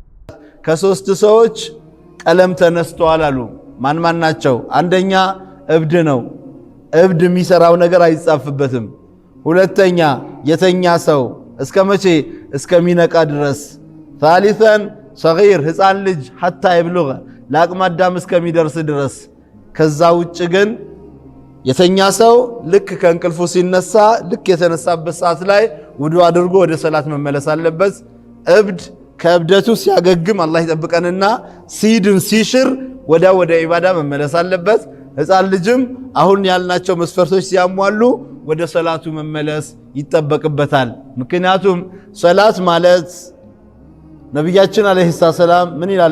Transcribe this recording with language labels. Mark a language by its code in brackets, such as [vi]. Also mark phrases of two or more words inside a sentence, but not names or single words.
[am] ከሶስት ሰዎች ቀለም ተነስተዋል አሉ። ማን ናቸው? አንደኛ እብድ ነው። እብድ የሚሰራው ነገር አይጻፍበትም። ሁለተኛ የተኛ ሰው እስከ መቼ? እስከሚነቃ ድረስ። [ar] ثالثاً صغير [am] ህፃን ልጅ [ar] حتى يبلغ [am] ለአቅመ አዳም እስከሚደርስ ድረስ። ከዛ ውጭ ግን የተኛ ሰው ልክ ከእንቅልፉ ሲነሳ ልክ የተነሳበት ሰዓት ላይ ውዱ አድርጎ ወደ ሰላት መመለስ አለበት። እብድ ከእብደቱ ሲያገግም አላህ ይጠብቀንና ሲድን ሲሽር ወደ ኢባዳ መመለስ አለበት። ህፃን ልጅም አሁን ያልናቸው መስፈርቶች ሲያሟሉ ወደ ሰላቱ መመለስ ይጠበቅበታል። ምክንያቱም ሰላት ማለት ነቢያችን [ar] عليه السلام [am] ምን ይላሉ?